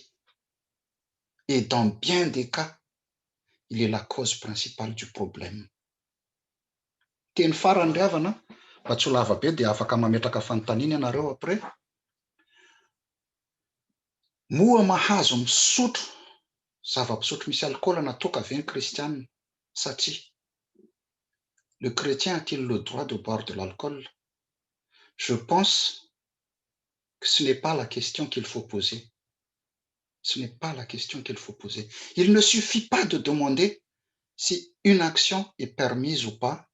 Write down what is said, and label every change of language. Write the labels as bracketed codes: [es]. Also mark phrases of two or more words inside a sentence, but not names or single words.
[fr] Et dans bien des cas, il est la cause principale du problème. [mg] Teny farany ry havana, mba tsy ho lava be dia afaka mametraka fanontaniana ianareo après. Moa mahazo misotro, zava-pisotro misy alkôla natoka ve ny kristianina? [fr] Satria Le chrétien a-t-il le droit de boire de l'alcool? Je pense que ce n'est pas la question qu'il faut poser. Ce n'est pas la question qu'il faut poser. Il ne suffit pas de demander si une action est permise ou pas.